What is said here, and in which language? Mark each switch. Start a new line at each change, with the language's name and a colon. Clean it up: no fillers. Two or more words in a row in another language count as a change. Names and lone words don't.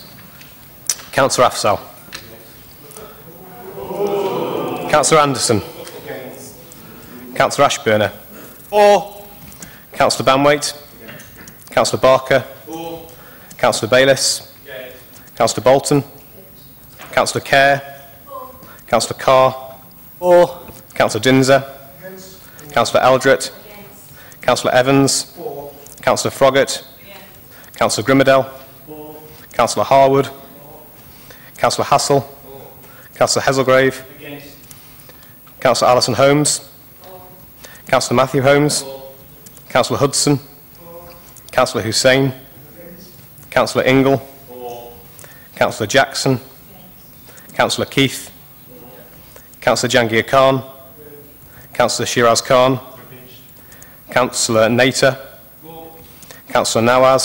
English: Councillor Afzal. Councillor Anderson. Councillor Ashburner. For. Councillor Banwaite. Councillor Barker. For. Councillor Bayliss. Councillor Bolton. Councillor Kerr. Councillor Carr. For. Councillor Dinser. Councillor Eldred. Councillor Evans. Councillor Froggatt. Councillor Grimmadell. Councillor Harwood. Councillor Hassel. Councillor Heselgrave. Councillor Alison Holmes. Councillor Matthew Holmes. Councillor Hudson. Councillor Hussain. Councillor Ingle. Councillor Jackson. Councillor Keith. Councillor Jangir Khan. Councillor Shiraz Khan. Councillor Nater. Councillor Nawaz.